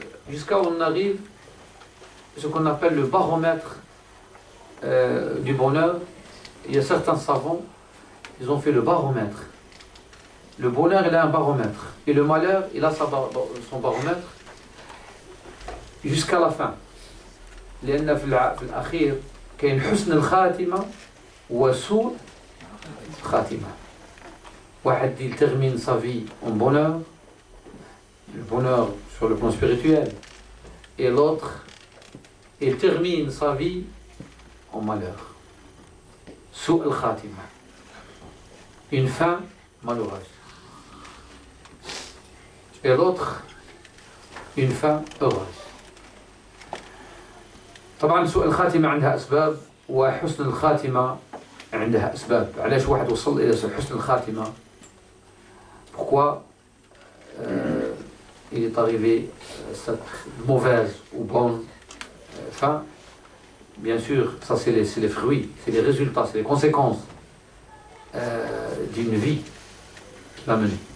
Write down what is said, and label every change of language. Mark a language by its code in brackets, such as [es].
[fr] Jusqu'à on arrive ce qu'on appelle le baromètre du bonheur. Il y a certains savants, ils ont fait le baromètre. Le bonheur, il a un baromètre. Et le malheur, il a son baromètre jusqu'à la fin. [ar] لأن في الأخير كاين حسن الخاتمة وسوء خاتمة. واحد [fr] il termine sa vie en bonheur, le bonheur sur le plan spirituel, et l'autre il termine sa vie en malheur. [ar] سوء الخاتمة, [fr] une fin malheureuse. Et l'autre une fin heureuse. [ar] طبعا سوء الخاتمة عندها أسباب وحسن الخاتمة عندها أسباب. علاش واحد وصل إلى حسن الخاتمة؟ [fr] Pourquoi il est arrivé cette mauvaise ou bonne fin? Bien sûr, ça c'est les fruits, c'est les résultats, c'est les conséquences d'une vie qu'il a menée.